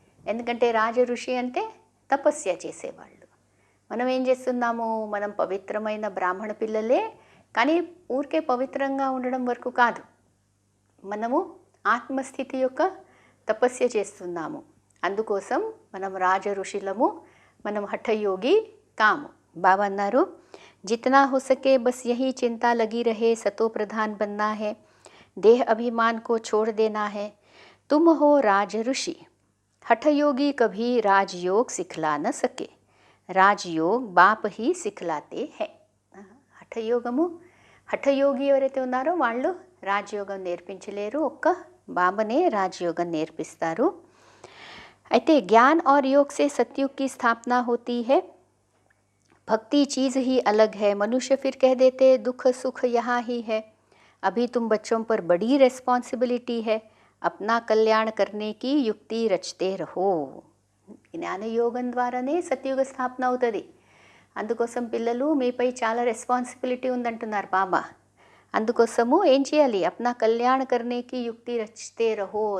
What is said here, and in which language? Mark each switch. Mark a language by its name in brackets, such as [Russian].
[Telugu] ఎందుకంటే రాజ ఋషి అంటే తపస్య చేసేవాళ్ళు. మనం ఏం చేస్తున్నాము? మనం పవిత్రమైన బ్రాహ్మణ పిల్లలే, కానీ ఊరికే పవిత్రంగా ఉండడం వరకు కాదు, మనము ఆత్మస్థితి యొక్క తపస్య చేస్తున్నాము. అందుకోసం మనం రాజ ఋషులము, మనం హఠయోగి కాము. బాబా అన్నారు, [Hindi] जितना हो सके बस यही चिंता लगी रहे, सतो प्रधान बनना है, देह अभिमान को छोड़ देना है. तुम हो राज ऋषि. हठयोगी कभी राजयोग सिखला न सके, राजयोग बाप ही सिखलाते हैं. हठ [Telugu] హఠయోగము. హఠయోగి ఎవరైతే ఉన్నారో వాళ్ళు రాజయోగం నేర్పించలేరు, ఒక్క బాబానే రాజయోగం నేర్పిస్తారు. [Hindi] అయితే ज्ञान और योग से सतयुग की स्थापना होती है. भक्ति चीज़ ही अलग है. मनुष्य फिर कह देते दुख सुख यहाँ ही है. अभी तुम बच्चों पर बड़ी रिस्पॉन्सिबिलिटी है. अपना कल्याण करने की युक्ति रचते रहो. [Telugu] జ్ఞానయోగం ద్వారానే సత్యుగ స్థాపన అవుతుంది. అందుకోసం పిల్లలు మీపై చాలా రెస్పాన్సిబిలిటీ ఉందంటున్నారు బాబా. అందుకోసము ఏం చేయాలి? [Hindi] అప్నా కళ్యాణ కర్నేకి యుక్తి రచితే రహో.